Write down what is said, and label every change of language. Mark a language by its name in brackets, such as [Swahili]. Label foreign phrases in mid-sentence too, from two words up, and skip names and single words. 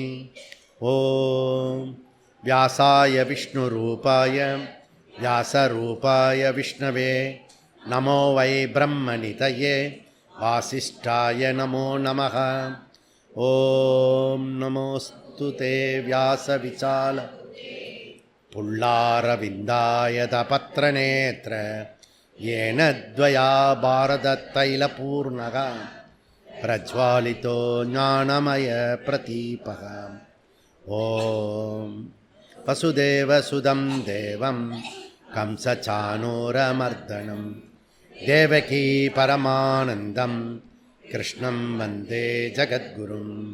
[Sanskrit] ओम् व्यासाय विष्णुरूपाय व्यासरूपाय विष्णवे नमो वै ब्रह्मनिधये वासिष्ठाय नमो नमः. ओम् नमोऽस्तु ते व्यासविशाल फुल्लारविन्दायत पत्रनेत्र येन द्वया भारततैलपूर्णः प्रज्वालितो ज्ञानमयप्रदीपः. ॐ वसुदेवसुतं देवं कंसचाणूरमर्दनं देवकी परमानन्दं कृष्णं वन्दे जगद्गुरुम्.